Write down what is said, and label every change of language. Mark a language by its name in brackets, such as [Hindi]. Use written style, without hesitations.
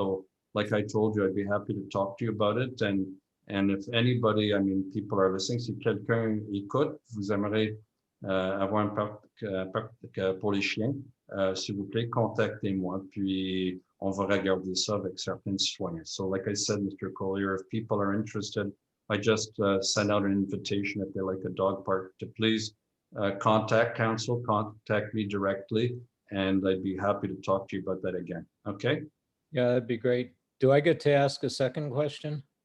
[English] So like I told you, I'd be happy to talk to you about it. And if anybody, I mean, people are listening, [French] si quelqu'un écoute, vous aimeriez avoir un parc pour les chiens, s'il vous plaît, contactez-moi, puis on va regarder ça avec certains citoyens. [English] So like I said, Mr. Collier, if people are interested, I just send out an invitation if they like a dog park to please contact council, contact me directly, and I'd be happy to talk to you about that again. Okay? Yeah, that'd be great. Do I get to ask a second question?